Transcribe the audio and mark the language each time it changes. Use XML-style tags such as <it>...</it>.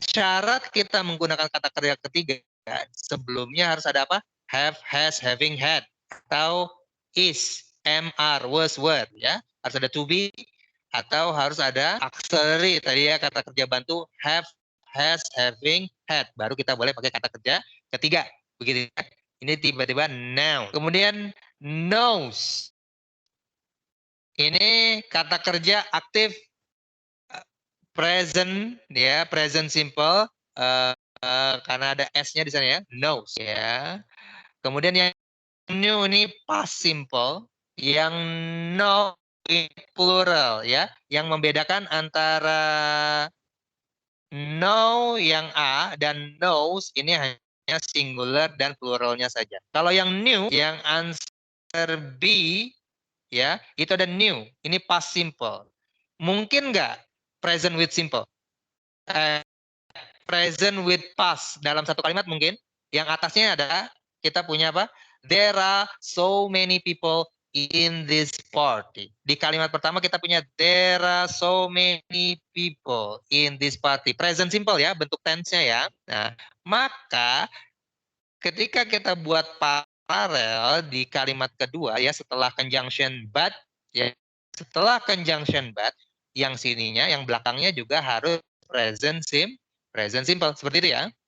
<id>Syarat kita menggunakan kata kerja ketiga sebelumnya harus ada apa?</id> <en>Have, has, having, had, atau is, am, are, was, were ya.</en> <id>Harus ada to be atau harus ada auxiliary tadi ya, kata kerja bantu have, has, having, had. Baru kita boleh pakai kata kerja ketiga. Begitu ya. Ini tiba-tiba now. Kemudian knows. Ini kata kerja aktif present ya, present simple karena ada s-nya di sana ya, knows ya. Kemudian yang new ini past simple, yang know ini plural ya, yang membedakan antara know yang a dan knows ini hanya singular dan pluralnya saja. Kalau yang new, yang answer B ya, itu ada new, ini past simple. Mungkin nggak present with simple? Present with past dalam satu kalimat mungkin. Yang atasnya ada kita punya apa?</id> <en>There are so many people in this party.</en> <id>Di kalimat pertama kita punya</id> <en>there are so many people in this party.</en> <id>Present simple ya, bentuk tense-nya ya. Nah, maka ketika kita buat paralel di kalimat kedua ya, setelah conjunction but ya, setelah conjunction but yang sininya yang belakangnya juga harus present simple seperti itu ya.</id>